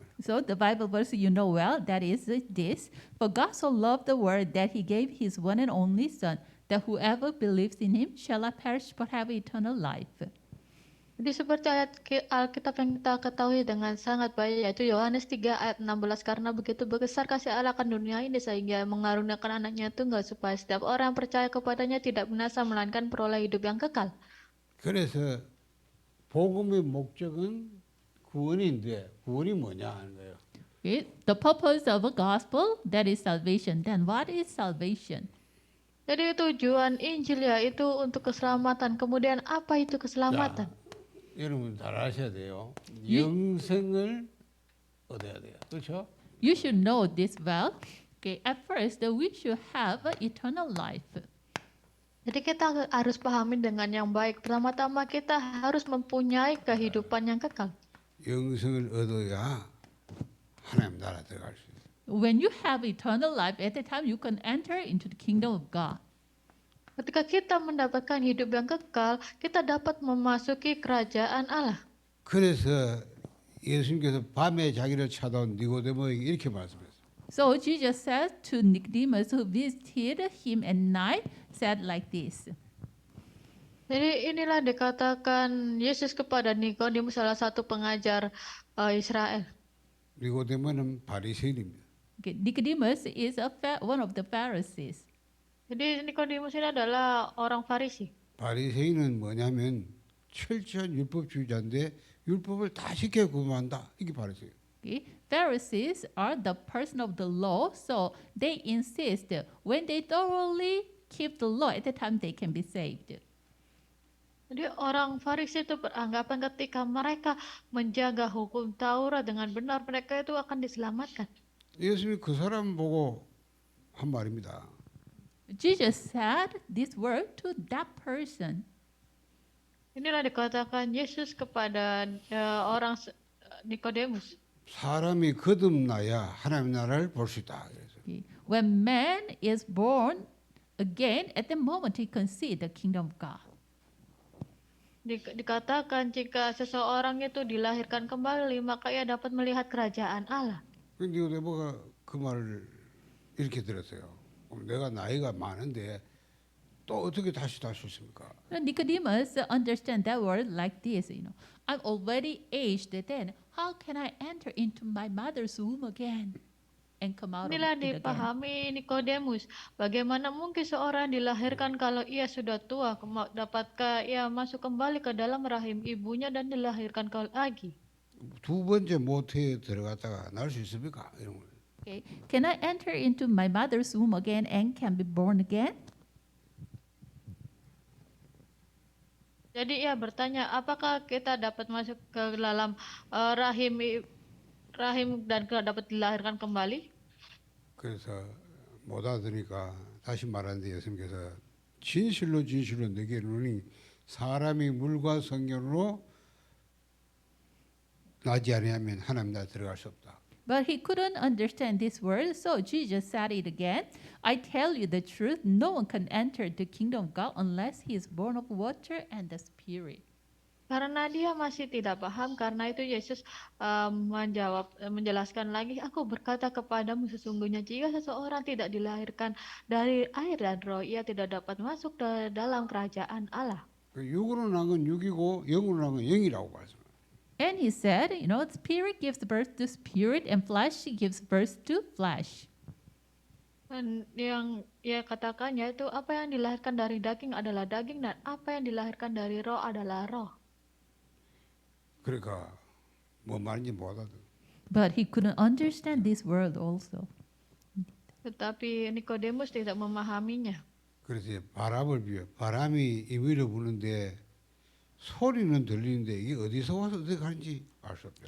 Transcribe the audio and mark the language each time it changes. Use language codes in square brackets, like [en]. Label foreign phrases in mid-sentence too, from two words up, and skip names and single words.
[en] So the Bible verse you know well, that is this: For God so loved the world that he gave his one and only Son, that whoever believes in him shall not perish but have eternal life. [id] Jadi seperti ayat Alkitab yang kita ketahui dengan sangat baik, yaitu Yohanes 3 ayat 16, karena begitu besar kasih Allah akan dunia ini sehingga mengaruniakan anaknya tunggal supaya setiap orang yang percaya kepadanya tidak binasa melainkan peroleh hidup yang kekal. [ko] 그래서 복음의 목적은 구원인데 구원이 뭐냐 하는 거예요. [en] Okay? The purpose of a gospel, that is salvation. Then what is salvation? [id] Jadi tujuan Injil yaitu untuk keselamatan. Kemudian apa itu keselamatan? [ko] 여러분 잘 아셔야 돼요. 예? 영생을 얻어야 돼요. 그렇죠? [en] You should know this well. Okay, at first we should have eternal life. [id] Jadi kita harus pahami dengan yang baik. Pertama-tama kita harus mempunyai kehidupan yang kekal. [ko] 영생을 얻어야 하나님 나라 들어갈 수 있어요. [en] When you have eternal life, at the time you can enter into the kingdom of God. [id] Ketika kita mendapatkan hidup yang kekal, kita dapat memasuki kerajaan Allah. [ko] 그래서 예수님께서 밤에 자기를 찾아온 니고데모에게 이렇게 말씀했어요. [en] So Jesus said to Nicodemus, who visited him at night, said like this. [id] Jadi inilah dikatakan Yesus kepada Nikodemus, salah satu pengajar Israel. [ko] 니고데모는 바리새인입니다. [en] Okay, Nicodemus is one of the Pharisees. [id] Jadi Nikodemus ini adalah orang Farisi. [ko] 바리새인은 뭐냐면 철저한 율법주의자인데 율법을 다 지켜 구만한다. 이게 바리새인. [en] Okay? Pharisees are the person of the law, so they insist when they thoroughly keep the law, at the time they can be saved. [id] Jadi orang Farisi itu beranggapan ketika mereka menjaga hukum Taurat dengan benar, mereka itu akan diselamatkan. [ko] 예수님이 그 사람 보고 한 말입니다. [en] Jesus said this word to that person. [id] Inilah dikatakan Yesus kepada orang Nikodemus. [ko] 사람이 거듭나야 하나님 나라를 볼 수 있다. 그래서 [en] Okay. When man is born again, at the moment he can see the kingdom of God. [id] Dikatakan jika seseorang itu dilahirkan kembali, maka ia dapat melihat kerajaan Allah. [ko] 니고데모가 그 말을 이렇게 들었어요. 내가 나이가 많은데 또 어떻게 다시 수 있습니까? [en] Nicodemus understand that word like this, I'm already aged, then how can I enter into my mother's womb again and come out of [id] Inilah [en] it again? [id] dipahami Nikodemus. Bagaimana mungkin seorang dilahirkan kalau ia sudah tua, dapatkah ia masuk kembali ke dalam rahim ibunya dan dilahirkan lagi? [ko] 두 번째 모태에 들어갔다가 날 수 있습니까? 이런 거. [en] Okay. Can I enter into my mother's womb again and can be born again? [id] Jadi ia bertanya, apakah kita dapat masuk ke dalam rahim dan dapat dilahirkan kembali? [ko] 그래서 못 알아들으니까 다시 말하는데 예수님께서 진실로 내게 이르노니 사람이 물과 성령으로 나지 아니하면 하나님 나라에 들어갈 수 없다. [en] But he couldn't understand this word, so Jesus said it again. I tell you the truth, no one can enter the kingdom of God unless he is born of water and the Spirit. [id] Karena dia masih tidak paham, karena itu Yesus menjelaskan lagi, aku berkata kepadamu sesungguhnya jika seseorang tidak dilahirkan dari air dan roh, ia tidak dapat masuk dalam kerajaan Allah. [ko] 육으로 난 건 육이고 영으로 난 건 영이라고 말씀합니다. [en] And he said, spirit gives birth to spirit and flesh gives birth to flesh. [id] Dan yang ia katakan yaitu apa yang dilahirkan dari daging adalah daging dan apa yang dilahirkan dari roh adalah roh. [ko] 그러니까 뭐 말인지 못 알아들어. [en] But he couldn't understand this word also. [id] Tetapi Nikodemus tidak memahaminya. [ko] 그래서 바람을 비유. 바람이 이 위로 부는데 소리는 들리는데 이게 어디서 와서 어디 가는지 알 수 없어요.